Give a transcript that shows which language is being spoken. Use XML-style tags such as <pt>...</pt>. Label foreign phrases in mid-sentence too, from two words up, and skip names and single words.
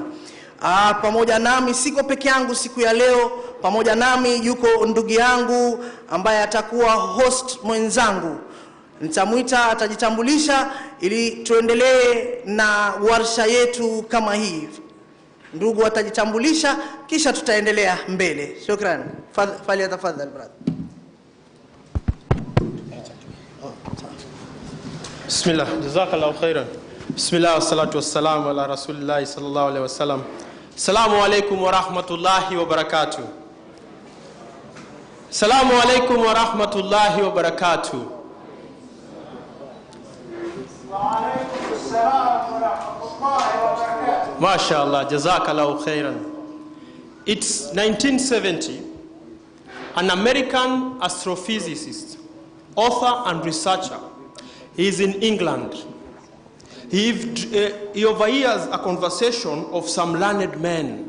<sw>Pamoja nami, siko peke yangu siku ya leo, pamoja nami yuko ndugu yangu ambaye atakuwa host mwenzangu. Nitamuita, atajitambulisha ili tuendelee na warsha yetu kama hii. Ndugu atajitambulisha kisha tutaendelea mbele. Shukrani. Fali tafadhali brother.</sw> <ar>بسم الله، جزاك الله خيرا. بسم الله والصلاة والسلام على رسول الله صلى الله عليه وسلم. السلام عليكم ورحمة الله وبركاته. السلام عليكم ورحمة الله وبركاته. وعليكم السلام ورحمة الله وبركاته. ما شاء الله، جزاك الله خيرا.</ar> <en>It's 1970. An American astrophysicist, author and researcher. He is in England. He overhears a conversation of some learned men.</en>